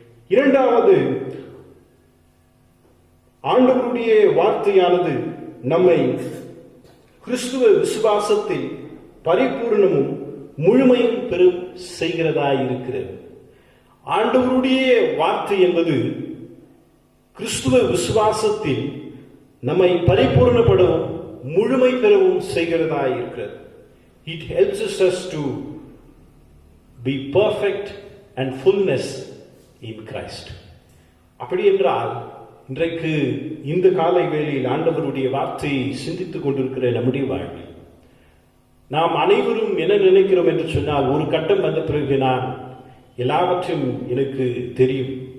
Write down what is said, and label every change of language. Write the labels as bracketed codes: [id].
[ta] இரண்டாவது, ஆண்டவருடைய வார்த்தையானது நம்மை கிறிஸ்துவ விசுவாசத்தில் பரிபூர்ணமும் முழுமையும் பெறும் செய்கிறதாயிருக்கிறது. ஆண்டவருடைய வார்த்தை என்பது கிறிஸ்துவ விசுவாசத்தில் நம்மை பரிபூர்ணப்படவும் முழுமை பெறவும் செய்கிறதாயிருக்கிறது. [en] It helps us to be perfect and fullness in Christ. [ta] அப்படி என்றால் இன்றைக்கு இந்த காலை வேளையில் ஆண்டவருடைய வார்த்தையை சிந்தித்துக் கொண்டிருக்கிற நம்முடைய வாழ்வில் நாம் அனைவரும் என்ன நினைக்கிறோம் என்று சொன்னால், ஒரு கட்டம் வந்த பிறகு நான் எல்லாவற்றையும் எனக்கு தெரியும்.